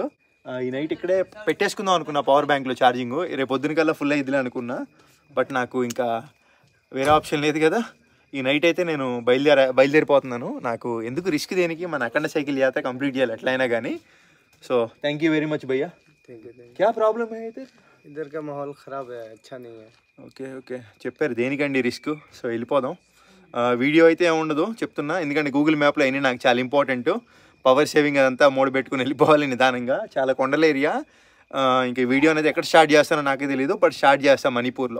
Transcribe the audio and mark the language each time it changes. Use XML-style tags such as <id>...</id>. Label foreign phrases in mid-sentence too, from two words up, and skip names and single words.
<te>ఈ నైట్ ఇక్కడే పెట్టేసుకుందాం అనుకున్నా</te> <en>power bankలో charging,</en> <te>రేపు పొద్దున కల్లా ఫుల్ అయ్యిద్దిలే అనుకున్నా. బట్ నాకు ఇంకా వేరే ఆప్షన్ లేదు కదా. ఈ నైట్ అయితే నేను బయలుదేరిపోతున్నాను. నాకు ఎందుకు రిస్క్ దేనికి, మన అఖండ సైకిల్ యాత్ర కంప్లీట్ చేయాలి ఎట్లయినా కానీ.</te> <en>so thank you very much</en> <hi>भैया। क्या</hi> <en>ప్రాబ్లమ్ అయితే</en> <hi>इधर का माहौल खराब है, अच्छा नहीं है.</hi> <en>okay okay</en> <te>చెప్పారు, దేనికండి రిస్క్. సో వెళ్ళిపోదాం. వీడియో అయితే ఏముండదు చెప్తున్నా, ఎందుకంటే గూగుల్ మ్యాప్లో అయినా నాకు చాలా ఇంపార్టెంట్.</te> <en>power saving</en> <te>అదంతా మోడ్ పెట్టుకుని వెళ్ళిపోవాలి నిదానంగా. చాలా కొండల ఏరియా. ఇంకా వీడియో అనేది ఎక్కడ స్టార్ట్ చేస్తానో నాకే తెలియదు,</te> <en>but start</en> <te>చేస్తాను మణిపూర్లో.</te>